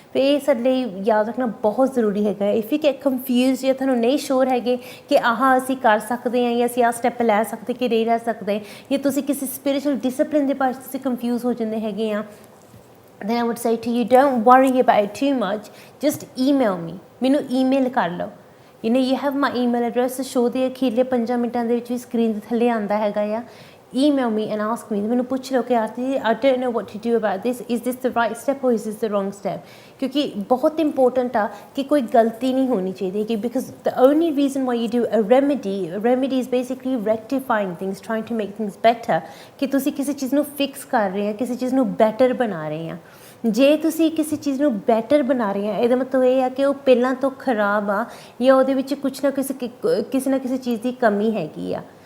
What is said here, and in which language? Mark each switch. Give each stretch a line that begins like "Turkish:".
Punjabi: ਫਿਰ ਇਹ ਸਾਡੇ ਲਈ ਯਾਦ ਰੱਖਣਾ ਬਹੁਤ ਜ਼ਰੂਰੀ ਹੈਗਾ।
English: if you get confused
Punjabi: ਜਾਂ ਤੁਹਾਨੂੰ ਨਹੀਂ ਸ਼ੋਰ ਹੈਗੇ ਕਿ ਆਹ ਅਸੀਂ ਕਰ ਸਕਦੇ ਹਾਂ ਜਾਂ ਅਸੀਂ ਆਹ ਸਟੈਪ ਲੈ ਸਕਦੇ ਕਿ ਨਹੀਂ ਲੈ ਸਕਦੇ, ਜਾਂ ਤੁਸੀਂ ਕਿਸੇ ਸਪਿਰਿਚੁਅਲ ਡਿਸਪਲਿਨ ਦੇ ਬਾਰੇ ਤੁਸੀਂ ਕਨਫਿਊਜ਼ ਹੋ ਜਾਂਦੇ ਹੈਗੇ ਆ,
English: then I would say to you, don't worry about it too much, just email me,
Punjabi: ਮੈਨੂੰ ਈਮੇਲ ਕਰ ਲਓ।
English: you have my email address,
Punjabi: show ਦੇ ਅਖੀਰਲੇ 5 ਮਿੰਟਾਂ ਦੇ ਵਿੱਚ ਵੀ ਸਕਰੀਨ ਦੇ ਥੱਲੇ ਆਉਂਦਾ ਹੈਗਾ ਆ।
English: email me and ask me,
Punjabi: ਮੈਨੂੰ ਪੁੱਛ ਲਓ ਕਿ ਆਰਤੀ
English: I don't know what to do about this, is this the right step or is this the wrong step?
Punjabi: ਕਿਉਂਕਿ ਬਹੁਤ ਇੰਪੋਰਟੈਂਟ ਆ ਕਿ ਕੋਈ ਗਲਤੀ ਨਹੀਂ ਹੋਣੀ ਚਾਹੀਦੀ ਕਿ
English: because the only reason why you do a remedy is basically rectifying things, trying to make things better,
Punjabi: ਕਿ ਤੁਸੀਂ ਕਿਸੇ ਚੀਜ਼ ਨੂੰ ਫਿਕਸ ਕਰ ਰਹੇ ਆ, ਕਿਸੇ ਚੀਜ਼ ਨੂੰ ਬੈਟਰ ਬਣਾ ਰਹੇ ਆ। ਜੇ ਤੁਸੀਂ ਕਿਸੇ ਚੀਜ਼ ਨੂੰ ਬੈਟਰ ਬਣਾ ਰਹੇ ਆ, ਇਹਦਾ ਮਤਲਬ ਇਹ ਆ ਕਿ ਉਹ ਪਹਿਲਾਂ ਤੋਂ ਖਰਾਬ ਆ ਜਾਂ ਉਹਦੇ ਵਿੱਚ ਕੁਛ ਨਾ ਕਿਸੇ ਨਾ ਕਿਸੇ ਚੀਜ਼ ਦੀ ਕਮੀ ਹੈਗੀ ਆ।